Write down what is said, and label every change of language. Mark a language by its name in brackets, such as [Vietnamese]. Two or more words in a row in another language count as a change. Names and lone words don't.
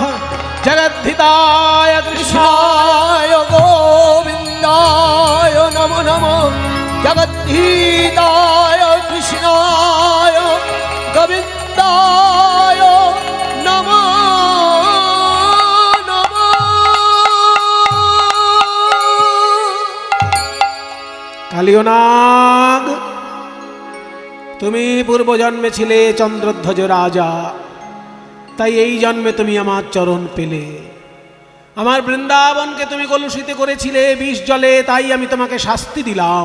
[Sanskrit] जगद्धिताय कृष्णाय कृष्णाय गोविन्दाय नमो नमः। जगद्धिताय कृष्णाय गोविन्दाय नमो नमः। [Bangla] কালিয়নাগ, তুমি পূর্বজন্মে ছিলে চন্দ্রধ্বজ রাজা, তাই এই জন্মে তুমি আমার চরণ পেলে। আমার বৃন্দাবনকে তুমি কলুষিত করেছিলে বিষ জলে, তাই আমি তোমাকে শাস্তি দিলাম।